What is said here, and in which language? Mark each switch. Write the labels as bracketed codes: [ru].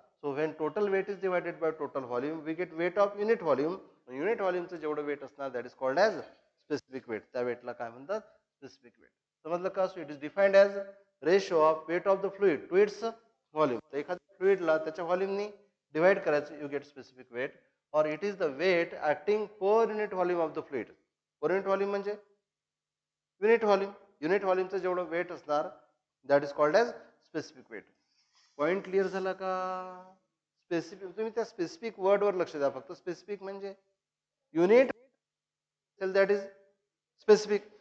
[en] So when total weight is divided by total volume we get weight of unit volume. [mr] Unit व्हॉल्यूमचं जेवढं weight असणार [en] That is called as specific weight. [mr] त्या वेटला काय म्हणतात specific weight. समजलं का. [en] So it is defined as ratio of weight of the fluid to its volume. [mr] तर एखाद्या फ्लुइडला त्याच्या व्हॉल्यूमनी डिवाइड करायचं, [en] You get specific weight. और it is the weight acting per unit volume of the fluid. [mr] Per unit volume म्हणजे unit volume. Unit व्हॉल्यूमचं जेवढं weight असणार [en] That is called as specific weight. [mr] Point clear झाला का? Specific, तुम्ही त्या specific वर्डवर लक्ष द्या फक्त. स्पेसिफिक म्हणजे युनिट [en] That is specific.